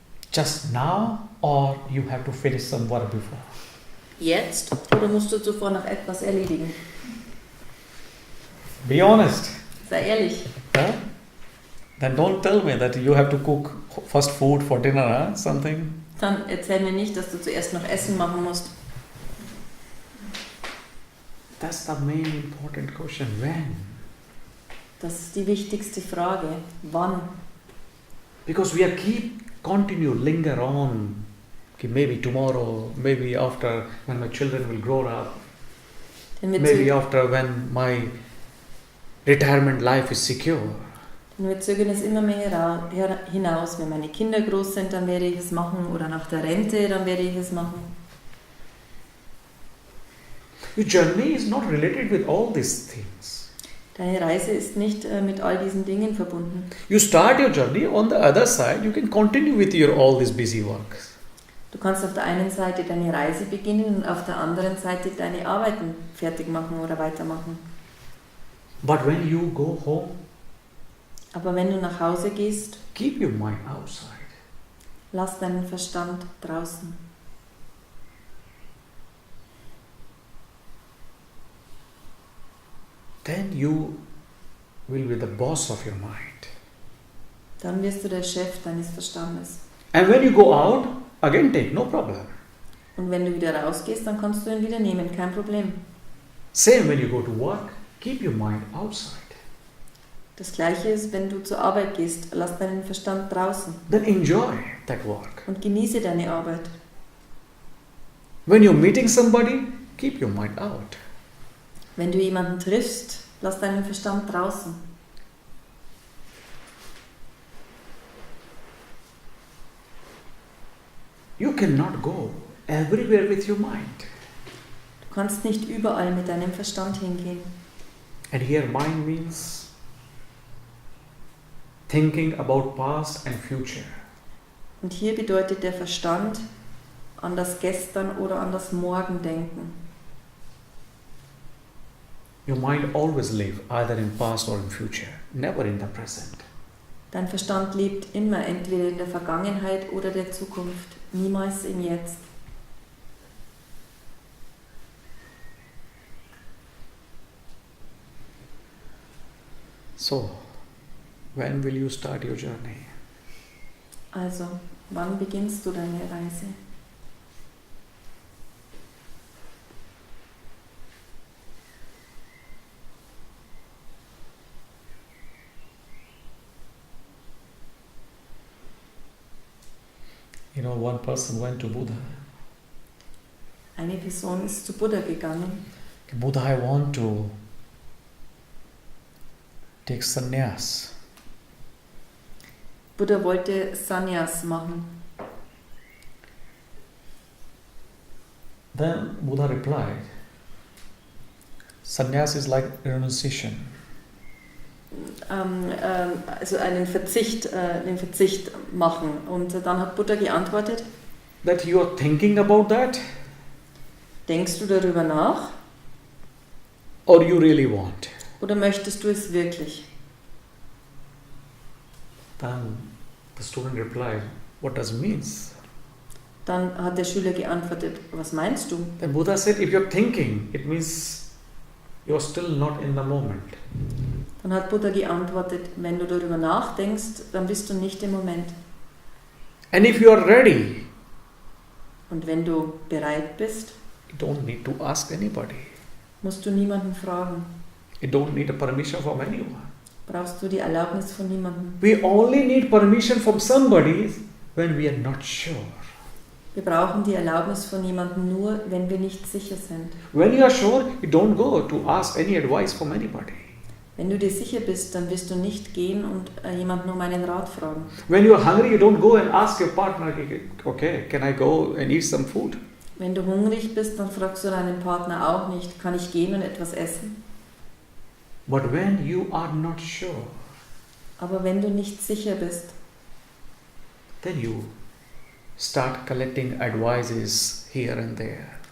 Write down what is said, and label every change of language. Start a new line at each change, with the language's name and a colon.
English: Just now, or you have to finish some work before?
German: Jetzt? Oder musst du zuvor noch etwas erledigen?
English: Be honest.
German: Sei ehrlich. Huh?
English: Then don't tell me that you have to cook first food for dinner, huh? Something.
German: Dann erzähl mir nicht, dass du zuerst noch Essen machen musst.
English: That's the main important question. When?
German: Das ist die wichtigste Frage. Wann?
English: Because we are continue, linger on. Okay, maybe tomorrow, maybe after when my children will grow up. Maybe after when my retirement life is secure.
German: Und wir zögern es immer mehr hinaus. Wenn meine Kinder groß sind, dann werde ich es machen. Oder nach der Rente, dann werde ich es machen.
English: Your journey is not related with all these things.
German: Deine Reise ist nicht mit all diesen Dingen verbunden.
English: You start your journey, on the other side you can continue with your all these busy works.
German: Du kannst auf der einen Seite deine Reise beginnen und auf der anderen Seite deine Arbeiten fertig machen oder weitermachen.
English: But when you go home,
German: aber wenn du nach Hause gehst,
English: keep your mind outside.
German: Lass deinen Verstand draußen.
English: Then you will be the boss of your mind.
German: Dann wirst du der Chef deines Verstandes.
English: And when you go out, again take, no problem.
German: Und wenn du wieder rausgehst, dann kannst du ihn wieder nehmen, kein Problem.
English: Same when you go to work, keep your mind outside.
German: Das Gleiche ist, wenn du zur Arbeit gehst, lass deinen Verstand draußen
English: Then enjoy that work.
German: und genieße deine Arbeit.
English: When you're meeting somebody, keep your mind out.
German: Wenn du jemanden triffst, lass deinen Verstand draußen.
English: You cannot go everywhere with your mind.
German: Du kannst nicht überall mit deinem Verstand hingehen.
English: And here mind means thinking about past and future.
German: Und hier bedeutet der Verstand an das Gestern oder an das Morgen denken.
English: Your mind always lives either in past or in future, never in the present.
German: Dein Verstand lebt immer entweder in der Vergangenheit oder der Zukunft, niemals im Jetzt.
English: So, when will you start your journey?
German: Also, wann beginnst du deine Reise?
English: You know, one person went to Buddha.
German: Eine Person ist zu Buddha gegangen.
English: Buddha, I want to take sannyas.
German: Buddha wollte Sannyas machen.
English: Then Buddha replied, sannyas is like renunciation.
German: Also den Verzicht machen. Und dann hat Buddha geantwortet,
English: That you are thinking about that,
German: denkst du darüber nach
English: or you really want?
German: oder möchtest du es wirklich?
English: Then the student replied, what does it mean?
German: Dann hat der Schüler geantwortet, was meinst du?
English: Then Buddha said, if you're thinking, it means you're still not in the moment.
German: Dann hat Buddha geantwortet, wenn du darüber nachdenkst, dann bist du nicht im Moment.
English: And if you are ready,
German: Und wenn du bereit bist,
English: you don't need to ask anybody.
German: musst du niemanden fragen.
English: You don't need a permission from anyone.
German: Brauchst du die Erlaubnis von niemandem.
English: We only need permission from somebody when we are not sure.
German: Wir brauchen die Erlaubnis von jemandem nur, wenn wir nicht sicher sind.
English: When you are sure, you don't go to ask any advice from anybody.
German: Wenn du dir sicher bist, dann wirst du nicht gehen und jemanden um einen Rat fragen.
English: When you are hungry, you don't go and ask your partner, okay, can I go and eat some food?
German: Wenn du hungrig bist, dann fragst du deinen Partner auch nicht, kann ich gehen und etwas essen?
English: But when you are not sure,
German: Aber wenn du nicht sicher bist,
English: then you start collecting advices here and there.